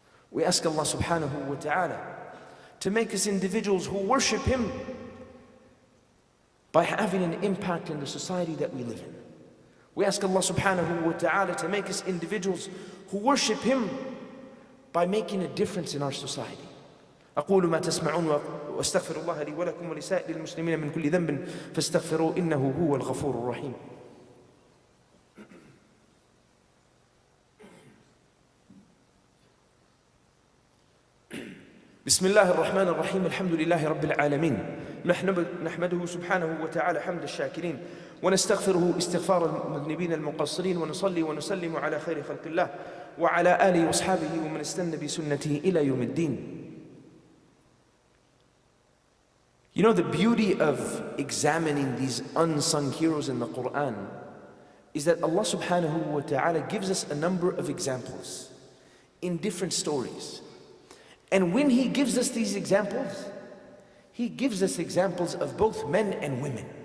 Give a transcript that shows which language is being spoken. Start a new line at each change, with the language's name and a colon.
English: We ask Allah subhanahu wa ta'ala to make us individuals who worship Him by having an impact in the society that we live in. We ask Allah subhanahu wa ta'ala to make us individuals who worship Him by making a difference in our society.
Arabic: أقول ما تسمعون وأستغفر الله لي ولكم ولسائر المسلمين من كل ذنب فاستغفروه إنه هو الغفور الرحيم. بسم الله الرحمن الرحيم الحمد لله رب العالمين نحمده سبحانه وتعالى حمد الشاكرين ونستغفره استغفار المذنبين المقصرين ونصلي ونسلم على خير خلق الله وعلى آله وأصحابه ومن استنى بسنته إلى يوم الدين.
English: You know, the beauty of examining these unsung heroes in the Quran is that Allah subhanahu wa ta'ala gives us a number of examples in different stories. And when He gives us these examples, He gives us examples of both men and women.